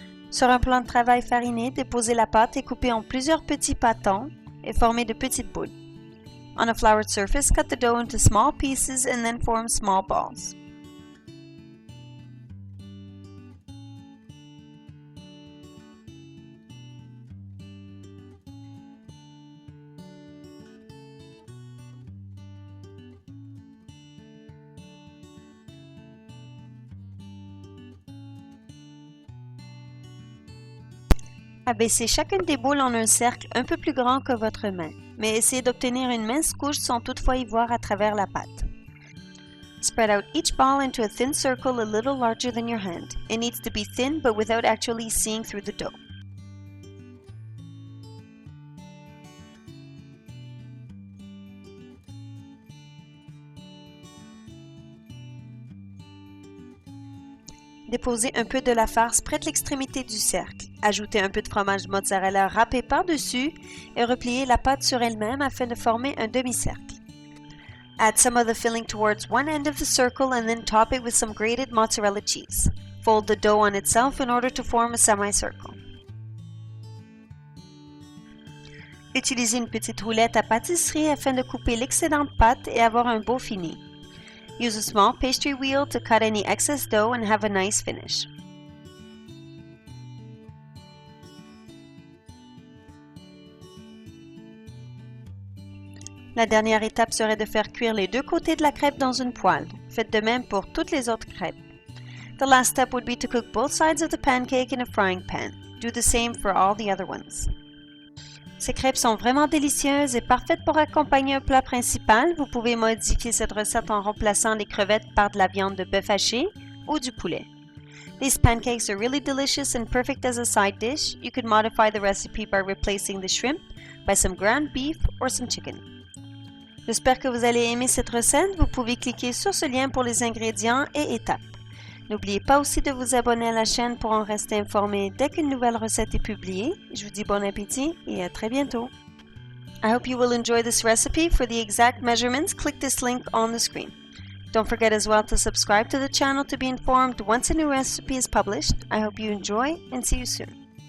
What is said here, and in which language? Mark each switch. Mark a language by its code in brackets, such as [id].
[fr] Sur un plan de travail fariné, déposez la pâte et coupez en plusieurs petits pâtons et formez de petites boules. [en] On a floured surface, cut the dough into small pieces and then form small balls. [fr] Abaissez chacune des boules en un cercle un peu plus grand que votre main, mais essayez d'obtenir une mince couche sans toutefois y voir à travers la pâte. [en] Spread out each ball into a thin circle a little larger than your hand. It needs to be thin but without actually seeing through the dough. [fr] Déposez un peu de la farce près de l'extrémité du cercle. Ajoutez un peu de fromage mozzarella râpé par-dessus et repliez la pâte sur elle-même afin de former un demi-cercle. [en] Add some of the filling towards one end of the circle and then top it with some grated mozzarella cheese. Fold the dough on itself in order to form a semicircle. [fr] Utilisez une petite roulette à pâtisserie afin de couper l'excédent de pâte et avoir un beau fini. [en] Use a small pastry wheel to cut any excess dough and have a nice finish. [fr] La dernière étape serait de faire cuire les deux côtés de la crêpe dans une poêle. Faites de même pour toutes les autres crêpes. [en] The last step would be to cook both sides of the pancake in a frying pan. Do the same for all the other ones. [fr] Ces crêpes sont vraiment délicieuses et parfaites pour accompagner un plat principal. Vous pouvez modifier cette recette en remplaçant les crevettes par de la viande de bœuf haché ou du poulet. [en] These pancakes are really delicious and perfect as a side dish. You could modify the recipe by replacing the shrimp by some ground beef or some chicken. [fr] J'espère que vous allez aimer cette recette. Vous pouvez cliquer sur ce lien pour les ingrédients et étapes. N'oubliez pas aussi de vous abonner à la chaîne pour en rester informé dès qu'une nouvelle recette est publiée. Je vous dis bon appétit et à très bientôt. [en] I hope you will enjoy this recipe. For the exact measurements, click this link on the screen. Don't forget as well to subscribe to the channel to be informed once a new recipe is published. I hope you enjoy and see you soon.